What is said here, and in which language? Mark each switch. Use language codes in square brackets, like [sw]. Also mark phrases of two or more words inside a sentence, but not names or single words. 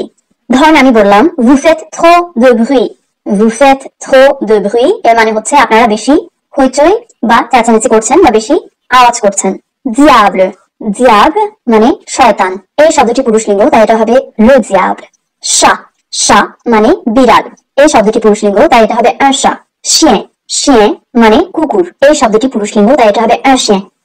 [bn] ধরেন আমি বললাম [fr] vous faites trop de bruit, vous faites trop de bruit [bn] এর মানে হচ্ছে আপনারা বেশি হইচই বা চেঁচামেচি করছেন বা বেশি আওয়াজ করছেন। [fr] diable, diable [bn] মানে শয়তান। এই শব্দটি পুরুষলিঙ্গ, তাই এটা হবে [fr] le diable। chat, chat [bn] মানে বিড়াল। এই শব্দটি পুরুষলিঙ্গ, তাই এটা হবে [fr] un chat। chien, chien [bn] মানে কুকুর। এই শব্দটি পুরুষলিঙ্গ, তাই এটা হবে [fr] un chien।